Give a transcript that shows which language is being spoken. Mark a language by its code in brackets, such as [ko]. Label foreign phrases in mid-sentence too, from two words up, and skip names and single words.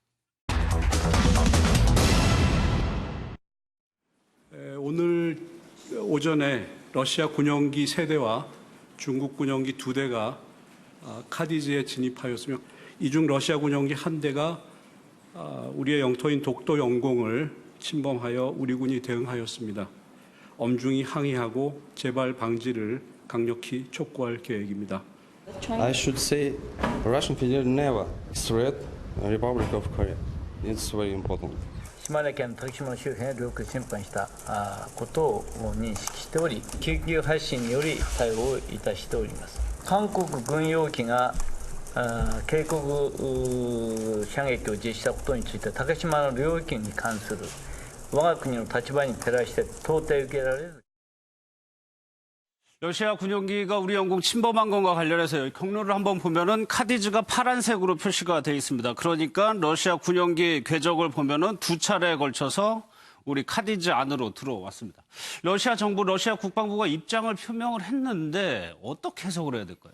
[ko] 오늘 오전에 러시아 군용기 3대와 중국 군용기 2대가 카디즈에 진입하였으며 이 중 러시아 군용기 1대가 우리의 영토인 독도 영공을 침범하여 우리 군이 대응하였습니다. 엄중히 항의하고 재발 방지를 강력히 촉구할 계획입니다. [en] I should say Russian Federation never threat Republic of Korea. It's very important. [ja] 島根県竹島の周辺へ領空侵犯したことを認識しており、緊急発進により対応いたしております。韓国軍用機が警告射撃を実施したことについて竹島の領域に関する我が国の立場に照らして到底受けられず [ko] 러시아 군용기가 우리 영공 침범한 것과 관련해서 경로를 한번 보면은 카디즈가 파란색으로 표시가 되어 있습니다. 그러니까 러시아 군용기 궤적을 보면은 두 차례에 걸쳐서 우리 카디즈 안으로 들어왔습니다. 러시아 정부, 러시아 국방부가 입장을 표명을 했는데 어떻게 해석을 해야 될까요?